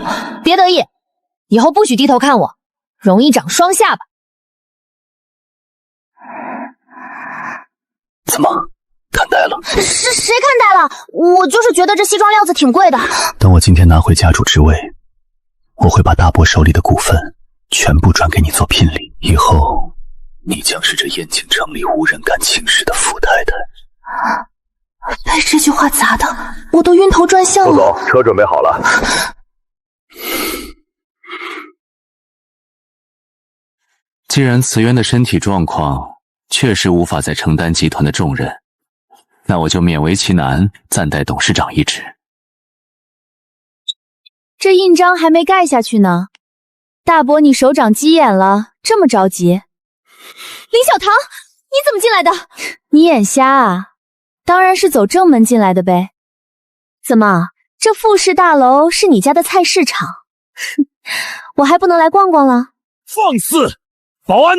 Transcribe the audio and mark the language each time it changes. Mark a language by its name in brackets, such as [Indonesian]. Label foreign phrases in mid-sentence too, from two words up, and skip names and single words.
[Chinese] 別得意，以後不許低頭看我，容易長雙下巴。怎麼，看呆了？是誰看呆了？我就是覺得這西裝料子挺貴的。等我今天拿回家主之位，我會把大伯手裡的股份全部轉給你做聘禮，以後你將是這燕京城裡無人敢輕視的傅太太。被這句話砸的，我都暈頭轉向了。副總，車準備好了。既然慈淵的身體狀況確實無法再承擔集團的重任，那我就勉為其難，暫代董事長一職。這印章還沒蓋下去呢，大伯你手長雞眼了，這麼着急？林小棠，你怎麼進來的？你眼瞎啊？當然是走正門進來的唄。怎麼，這傅氏大樓是你家的菜市場？我還不能來逛逛了？放肆！保安呢？